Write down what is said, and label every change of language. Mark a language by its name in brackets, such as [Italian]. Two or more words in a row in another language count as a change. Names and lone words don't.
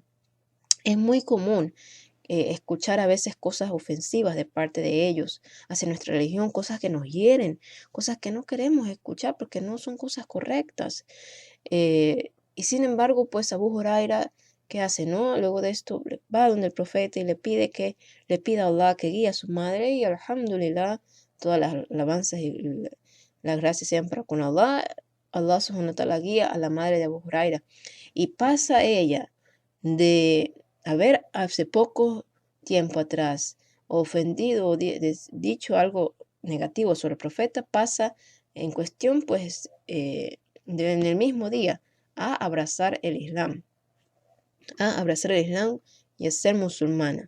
[Spanish] Es muy común escuchar a veces cosas ofensivas de parte de ellos hacia nuestra religión, cosas que nos hieren, cosas que no queremos escuchar porque no son cosas correctas. Y sin embargo, pues Abu Huraira, ¿qué hace? ¿No? Luego de esto va donde el profeta y le pide que le pida a Allah que guíe a su madre y alhamdulillah, todas las alabanzas y las gracias sean para con Allah. Allah [Arabic] سبحانه و تعالى [Spanish] guía a la madre de Abu Huraira y pasa ella de haber hace poco tiempo atrás ofendido o dicho algo negativo sobre el profeta, pasa en cuestión, pues, en el mismo día, a abrazar el Islam, y a ser musulmana.